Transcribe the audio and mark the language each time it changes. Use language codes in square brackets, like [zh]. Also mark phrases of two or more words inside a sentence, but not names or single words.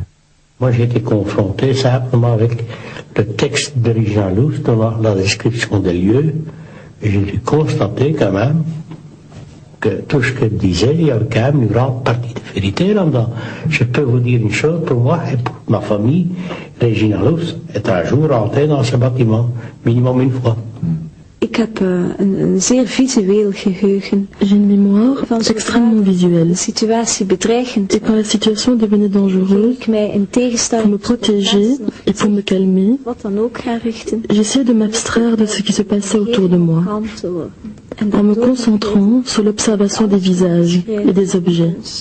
[fr] Moi, j'ai été confronté simplement avec le texte de Regina Louf, dans la description des lieux. Et j'ai dû constater quand même que tout ce qu'elle disait, il y avait quand même une grande partie de vérité là-dedans. Je peux vous dire une chose, pour moi et pour ma famille, Regina Louf est un jour rentrée dans ce bâtiment, minimum une fois. [nl] Ik heb een zeer visueel geheugen. [fr] J'ai une mémoire extrêmement visuelle. Et quand la situation devenait dangereuse, pour me protéger et pour me calmer, j'essayais de m'abstraire de ce qui se passait autour de moi, en me concentrant sur l'observation des visages et des objets.